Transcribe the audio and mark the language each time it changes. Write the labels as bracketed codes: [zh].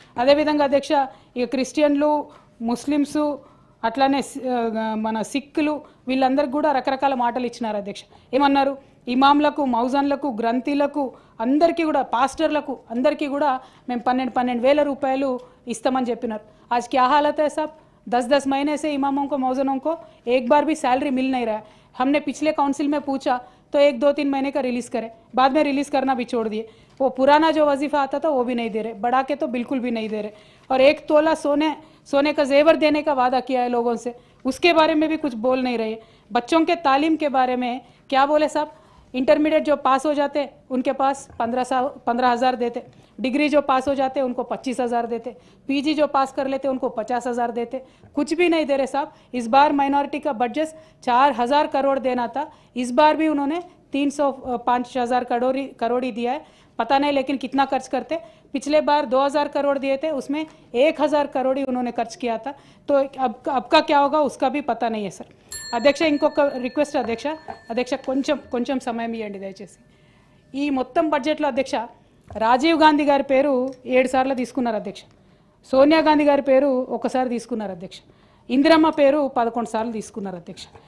[te] అదేవిధంగా అధ్యక్ష ఇక క్రిస్టియన్లు, ముస్లిమ్సు, అట్లానే మన సిక్కులు వీళ్ళందరికీ కూడా రకరకాల మాటలు ఇచ్చినారు అధ్యక్ష. ఏమన్నారు, ఇమాంలకు, మౌజన్లకు, గ్రంథీలకు అందరికీ కూడా, పాస్టర్లకు అందరికీ కూడా మేము 12,000 రూపాయలు ఇస్తామని చెప్పినారు. [hi] आज क्या हालत है साहब, 10-10 महीने से इमामों को, मौजनों को एक बार भी सैलरी मिल नहीं रहा है. हमने पिछले काउंसिल में पूछा तो 1-2-3 महीने का रिलीज़ करें, बाद में रिलीज़ करना भी छोड़ दिए. वो पुराना जो वजीफ़ा आता था वो भी नहीं दे रहे, बढ़ा के तो बिल्कुल भी नहीं दे रहे. और 1 तोला सोने का जेवर देने का वादा किया है लोगों से, उसके बारे में भी कुछ बोल नहीं रहे. बच्चों के तालीम के बारे में क्या बोले साहब, इंटरमीडिएट जो पास हो जाते उनके पास 15,000 देते, डिग्री जो पास हो जाते उनको 25,000 देते, पीजी जो पास कर लेते उनको 50,000 देते, कुछ भी नहीं दे रहे साहब. इस बार माइनॉरिटी का बजट 4,000 करोड़ देना था, इस बार भी उन्होंने 305,000 करोड़ ही दिया है. पता नहीं लेकिन कितना खर्च करते. पिछले बार 2,000 करोड़ दिए थे, उसमें 1,000 करोड़ ही उन्होंने खर्च किया था. तो अब का क्या होगा उसका भी पता नहीं है सर. [te] అధ్యక్ష ఇంకొక రిక్వెస్ట్ అధ్యక్ష కొంచెం సమయం ఇవ్వండి దయచేసి. ఈ మొత్తం బడ్జెట్లో అధ్యక్ష రాజీవ్ గాంధీ గారి పేరు 7 సార్లు తీసుకున్నారు అధ్యక్ష, సోనియా గాంధీ గారి పేరు 1 సారి తీసుకున్నారు అధ్యక్ష, ఇందిరమ్మ పేరు 11 సార్లు తీసుకున్నారు అధ్యక్ష.